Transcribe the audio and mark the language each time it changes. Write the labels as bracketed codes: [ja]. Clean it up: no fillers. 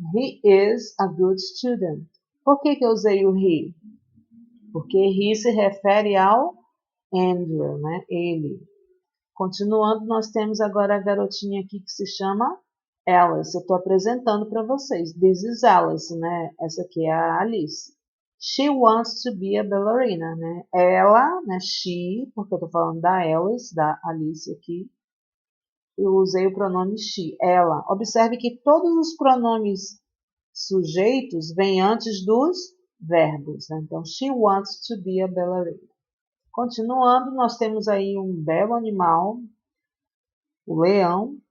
[en] He is a good student. [pt] Por que eu usei o he? Porque he se refere ao Andrew, né? Ele. Continuando, nós temos agora a garotinha aqui que se chama Alice. Eu estou apresentando para vocês. [en] This is Alice, [pt] né? Essa aqui é a Alice. [en] She wants to be a ballerina, né? [pt] Ela, né? She, porque eu estou falando da Alice, da Alice aqui. Eu usei o pronome she, ela. Observe que todos os pronomes sujeitos vêm antes dos verbos, né? Então, [en] she wants to be a ballerina. [pt] Continuando, nós temos aí um belo animal, o leão.